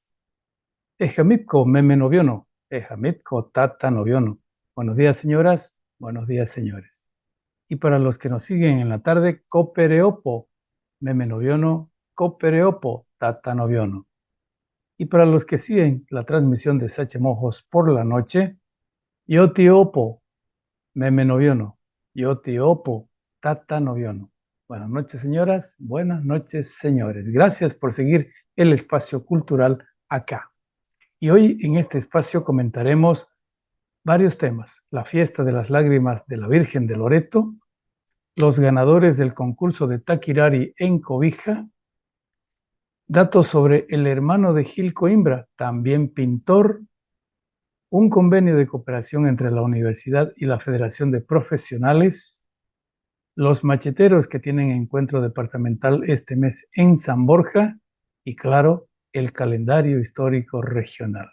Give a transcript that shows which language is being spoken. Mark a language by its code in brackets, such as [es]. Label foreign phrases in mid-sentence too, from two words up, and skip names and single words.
[trn] Ejamipco meme noviono. Ejamipco tata noviono. [es] Buenos días, señoras. Buenos días, señores. Y para los que nos siguen en la tarde, [trn] copereopo meme noviono. Copereopo tata noviono. [es] Y para los que siguen la transmisión de Sache mojos por la noche, [trn] yotiopo meme noviono. Yotiopo tata noviono. [es] Buenas noches, señoras. Buenas noches, señores. Gracias por seguir el espacio cultural acá. Y hoy en este espacio comentaremos varios temas: la fiesta de las lágrimas de la Virgen de Loreto, los ganadores del concurso de Taquirari en Cobija, datos sobre el hermano de Gil Coimbra, también pintor, un convenio de cooperación entre la universidad y la Federación de Profesionales, los macheteros que tienen encuentro departamental este mes en San Borja y, claro, el calendario histórico regional.